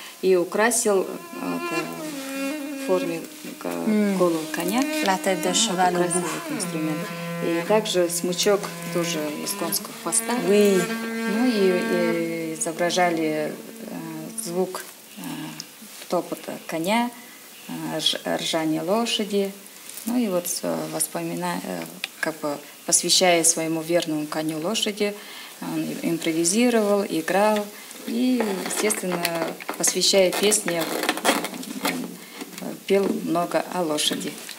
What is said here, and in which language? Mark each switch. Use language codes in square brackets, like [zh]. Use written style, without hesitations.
[ru] И украсил в форме голову коня. [fr] La tête de cheval au bout. [ru] И также смычок тоже из конского хвоста. [fr] Oui. [ru] Ну и изображали звук топота коня, ржания лошади. Ну и вот воспоминая, как бы посвящая своему верному коню лошади, он импровизировал, играл и, естественно, посвящая песни, пел много о лошади.